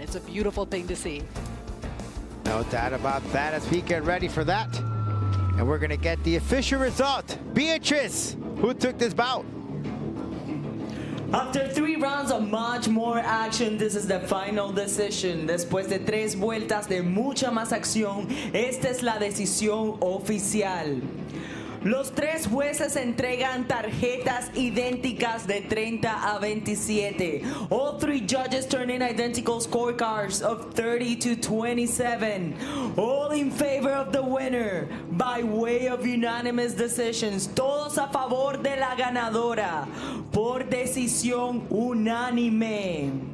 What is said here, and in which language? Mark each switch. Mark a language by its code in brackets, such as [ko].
[en] It's a beautiful thing to see. No doubt about that as we get ready for that. And we're going to get the official result. Beatrice, who took this bout? After 3 rounds of much more action, this is the final decision. [es] Después de 3 vueltas de mucha más acción, esta es la decisión oficial. Los 3 jueces entregan tarjetas idénticas de 30 a 27. [en] All 3 judges turn in identical scorecards of 30 to 27. All in favor of the winner by way of unanimous decisions. [es] Todos a favor de la ganadora por decisión unánime.